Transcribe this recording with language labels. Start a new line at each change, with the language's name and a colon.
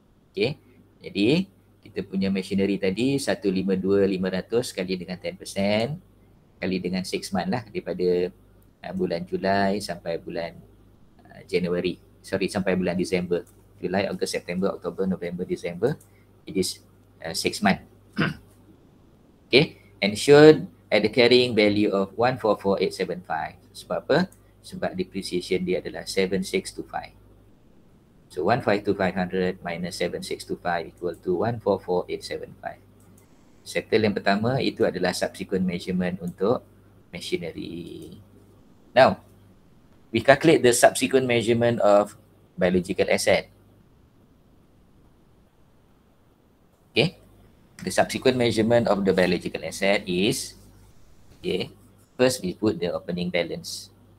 Malay: Okay, jadi kita punya machinery tadi 152,500 kali dengan 10% kali dengan 6 month lah, daripada bulan Julai sampai bulan January. Sorry, sampai bulan Disember. Julai, Ogos, September, Oktober, November, December.
English: It is 6 month. Okay, ensured at the carrying value of 144,875.
Malay: Sebab apa? Sebab depreciation dia adalah 7,625.
English: So 152,500 minus 7,625 equal to 144,875.
Malay: Settle yang pertama itu adalah subsequent measurement untuk machinery.
English: Now, we calculate the subsequent measurement of biological asset. Okay, the subsequent measurement of the biological asset is, okay, first we put the opening balance.